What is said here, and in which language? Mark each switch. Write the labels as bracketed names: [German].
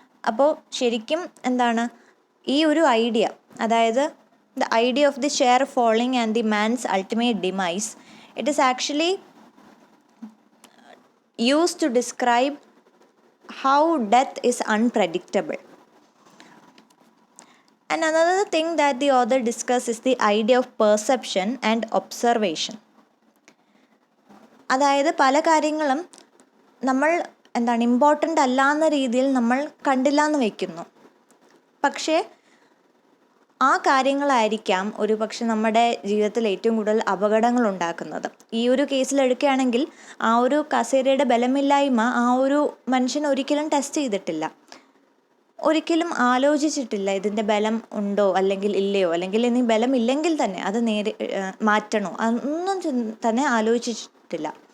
[Malayalam] അപ്പോൾ ശരിക്കും ഈ ഒരു ഐഡിയ, അതായത് [English] The idea of the chair falling and the man's ultimate demise, it is actually used to describe how death is unpredictable. And another thing that the author discusses is the idea of perception and observation. [Malayalam] അതായത് പല കാര്യങ്ങളും നമ്മൾ important അല്ല എന്ന രീതിയിൽ നമ്മൾ കണ്ടില്ല എന്ന് വയ്ക്കുന്നു. പക്ഷേ ആ കാര്യങ്ങളായിരിക്കാം ഒരു പക്ഷെ നമ്മുടെ ജീവിതത്തിൽ ഏറ്റവും കൂടുതൽ അപകടങ്ങൾ ഉണ്ടാക്കുന്നത്. ഈ ഒരു കേസിൽ എടുക്കുകയാണെങ്കിൽ ആ ഒരു കസേരയുടെ ബലമില്ലായ്മ ആ ഒരു മനുഷ്യൻ ഒരിക്കലും ടെസ്റ്റ് ചെയ്തിട്ടില്ല, ഒരിക്കലും ആലോചിച്ചിട്ടില്ല ഇതിൻ്റെ ബലം ഉണ്ടോ അല്ലെങ്കിൽ ഇല്ലയോ, അല്ലെങ്കിൽ ഇനി ബലമില്ലെങ്കിൽ തന്നെ അത് മാറ്റണോ, അതൊന്നും തന്നെ ആലോചിച്ചിട്ടില്ല.